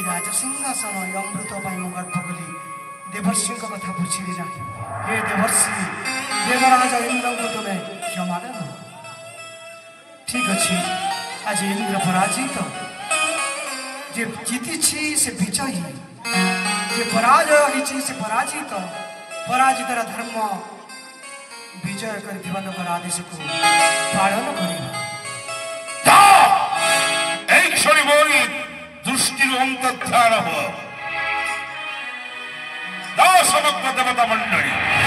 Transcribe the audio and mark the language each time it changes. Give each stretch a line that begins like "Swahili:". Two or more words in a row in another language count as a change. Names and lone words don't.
Odia: ରାଜସିଂହାସନ ଏ ଅମୃତ ପାଇଁ ମୁଁ ଗର୍ବ କଲି ଦେବର୍ଷିଙ୍କ କଥା ବୁଝିଲି ନାହିଁ ହେ ଦେବର୍ଷି ଦେବରାଜ ଇନ୍ଦ୍ରଙ୍କୁ ତୁମେ କ୍ଷମା ଦେବ ଠିକ୍ ଅଛି ଆଜି ଇନ୍ଦ୍ର ପରାଜିତ ଯେ ଜିତିଛି ସେ ବିଜୟୀ ଯେ ପରାଜୟ ହେଇଛି ସେ ପରାଜିତ ପରାଜିତର ଧର୍ମ ବିଜୟ କରିଥିବା ଲୋକର ଆଦେଶକୁ ପାଳନ କରିବା ଏଇ କ୍ଷଣେ ମୋରି ଦୃଷ୍ଟିର ଅନ୍ତର୍ଧାନ ହବ ସମଗ୍ର ଦେବତା ମଣ୍ଡଳୀ